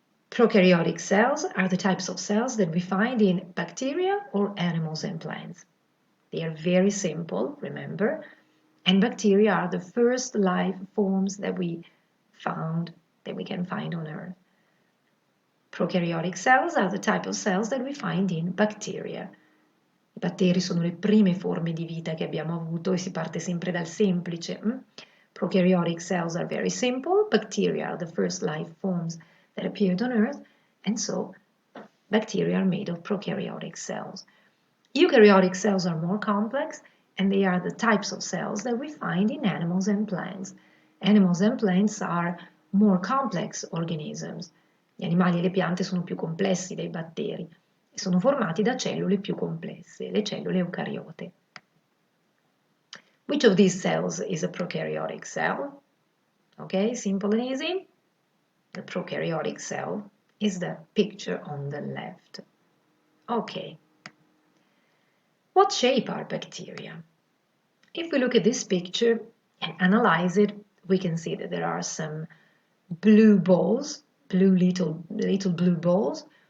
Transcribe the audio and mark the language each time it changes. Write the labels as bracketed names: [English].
[English] Prokaryotic cells are the types of cells that we find in bacteria or animals and plants. They are very simple, remember, and bacteria are the first life forms that we can find on Earth. Prokaryotic cells are the type of cells that we find in bacteria. [Italian] I batteri sono le prime forme di vita che abbiamo avuto e si parte sempre dal semplice. [English] Prokaryotic cells are very simple. Bacteria are the first life forms that appeared on Earth, and so bacteria are made of prokaryotic cells. Eukaryotic cells are more complex, and they are the types of cells that we find in animals and plants. Animals and plants are more complex organisms. [Italian] Gli animali e le piante sono più complessi dei batteri e sono formati da cellule più complesse, le cellule eucariote. [English] Which of these cells is a prokaryotic cell? Okay, simple and easy. The prokaryotic cell is the picture on the left. Okay. What shape are bacteria? If we look at this picture and analyze it, we can see that there are some blue balls, little blue balls.